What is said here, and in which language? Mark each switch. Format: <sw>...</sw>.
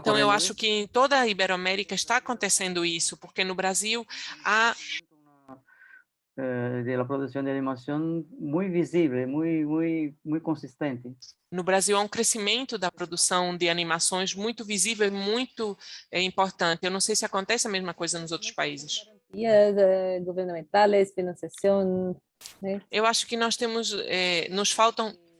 <pt>Então eu acho que em toda a Iberoamérica está acontecendo isso, porque no Brasil há</pt> <es>de la producción de animación muy visible, muy consistente.</es> <pt>No Brasil há um crescimento da produção de animações muito visível e muito importante. Eu não sei se acontece a mesma coisa nos outros países. Governamentais, financiação, né? Eu acho que nós nos faltam</pt>